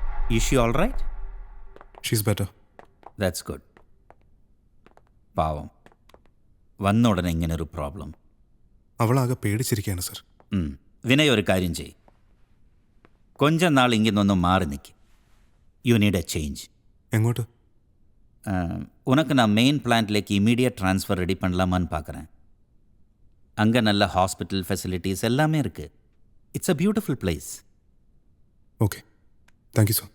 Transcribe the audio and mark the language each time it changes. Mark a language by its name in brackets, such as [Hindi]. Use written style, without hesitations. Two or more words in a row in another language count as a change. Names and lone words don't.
[English] Is she all right? She's better. That's good. [Malayalam] പാവം, വന്ന ഉടനെ ഇങ്ങനൊരു പ്രോബ്ലം. അവളാകെ പേടിച്ചിരിക്കുകയാണ് സർ. വിനയ് ഒരു കാര്യം ചെയ്യും, [Tamil] கொஞ்ச நாள் இங்கிருந்தொന്ന് மாறி நிற்கி. [English] You need a change. [Malayalam] എങ്ങോട്ട്? [Tamil] உனக்கு நான் மெயின் பிளான்ட்லேக்கு [English] immediate transfer [Tamil] ரெடி பண்ணலாமான்னு பார்க்குறேன். அங்கே நல்ல [English] hospital facilities [Tamil] எல்லாமே இருக்குது. [English] It's a beautiful place. Okay, thank you sir.